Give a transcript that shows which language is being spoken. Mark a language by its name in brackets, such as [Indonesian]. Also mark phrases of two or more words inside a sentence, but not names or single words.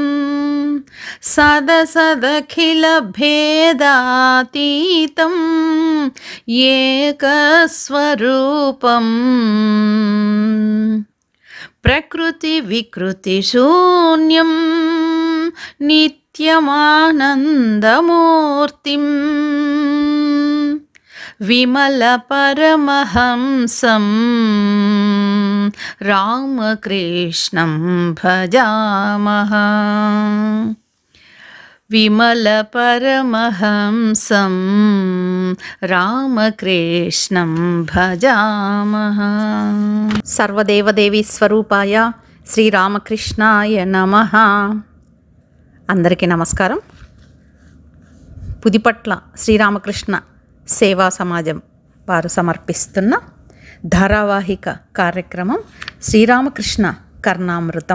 [Sanskrit] सदसदखिलभेदातीतं एकस्वरूपं प्रकृतिविकृतिशून्यं नित्यमानन्दमूर्तिं विमलपरमहंसं रामकृष्णं भजामः। विमलपरमहंसं रामकृष्णं भजामः। सर्वदेवदेवी स्वरूपाय శ్రీరామకృష్ణాయ నమః। [Telugu] అందరికీ నమస్కారం। పుదిపట్ల శ్రీరామకృష్ణ సేవా సమాజం వారు సమర్పిస్తున్న ధారావాహిక కార్యక్రమం శ్రీరామకృష్ణ కర్ణామృతం.